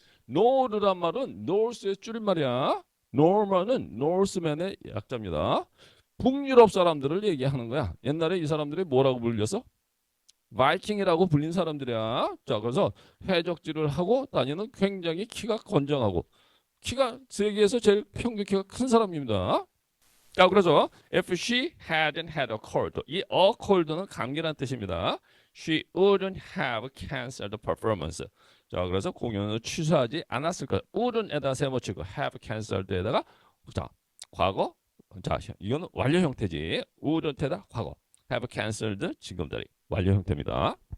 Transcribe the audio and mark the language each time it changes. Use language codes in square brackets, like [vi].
[ko] 노르란 말은 노스의 줄임말이야. 노먼은 노스맨의 약자입니다. 북유럽 사람들을 얘기하는 거야. 옛날에 이 사람들이 뭐라고 불렸어? 바이킹이라고 불린 사람들이야. 자, 그래서 해적질을 하고 다니는 굉장히 키가 건장하고 키가 세계에서 제일 평균 키가 큰 사람입니다. [en] 자, 그래서 if she hadn't had a cold, 이 a cold는 [ko] 감기란 뜻입니다. [en] She wouldn't have canceled the performance. [ko] 자, 그래서 공연을 취소하지 않았을 거야. wouldn't에다 세모치고 [en] have canceled [ko] 에다가 자, 과거. 자, 이거는 완료 형태지. wouldn't에다 과거. [en] have cancelled [ko] 지금들이 완료 형태입니다.